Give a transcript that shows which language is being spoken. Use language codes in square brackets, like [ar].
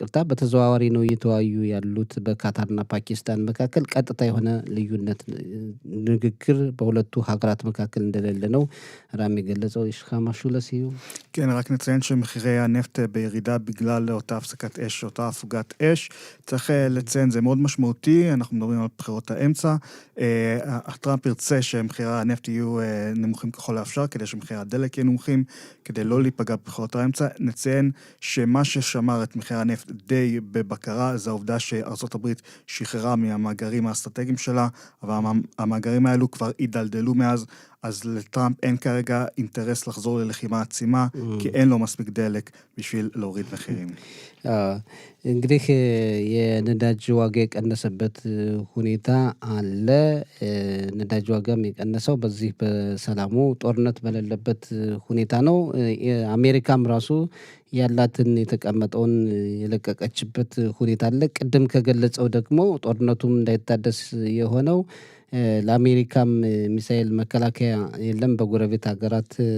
[am] በተዘዋዋሪ ነው እየተዋዩ ያሉት በካታርና ፓኪስታን መካከል ቀጥታ የሆነ ልዩነት ንግግር በሁለቱ ሀገራት መካከል እንደሌለ ነው ራሚ ገለጸው ይሽካማሹ ለሲዩ [he] כן, רק נציין שמחירי הנפט בירידה בגלל אותה הפסקת אש, אותה הפוגת אש, צריך לציין, זה מאוד משמעותי, אנחנו מדברים על בחירות האמצע, הטראמפ ירצה שמחירי הנפט יהיו נמוכים ככל האפשר, כדי שמחירי הדלק יהיו נמוכים, כדי לא להיפגע בבחירות האמצע, נציין שמה ששמר את מחירי הנפט די בבקרה, זה העובדה שארצות הברית שחררה מהמאגרים האסטרטגיים שלה, אבל המאגרים האלו כבר הידלדלו מאז, אז לטראמפ אין כרגע אינטרס לחזור ללחימה עצימה, כי אין לו מספיק דלק בשביל להוריד מחירים. [am] እንግዲህ የነዳጅ ዋጋ የቀነሰበት ሁኔታ አለ ነዳጅ ዋጋም የቀነሰው በዚህ በሰላሙ ጦርነት በሌለበት ሁኔታ ነው አሜሪካም ራሱ ያላትን የተቀመጠውን የለቀቀችበት ሁኔታ አለ ቅድም ከገለጸው ደግሞ ጦርነቱም እንዳይታደስ የሆነው ለአሜሪካም ሚሳኤል መከላከያ የለም በጎረቤት ሀገራት